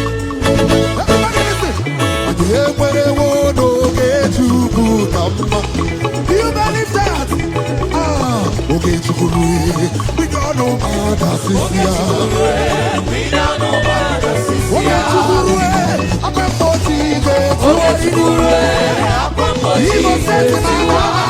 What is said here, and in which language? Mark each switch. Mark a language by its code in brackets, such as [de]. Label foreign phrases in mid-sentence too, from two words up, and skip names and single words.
[en] Everybody listen. [ig] Anyị ekwerewo n'oge Chukwu ka mma. [en] Do you believe that? [ig] Ah, oge Chukwu rue, [en] we don't know how that is here. [ig] Oge Chukwu rue, akwa mgbochi ga-etu. Oge Chukwu rue, akwa mgbochi Igbo ga-etu. sị na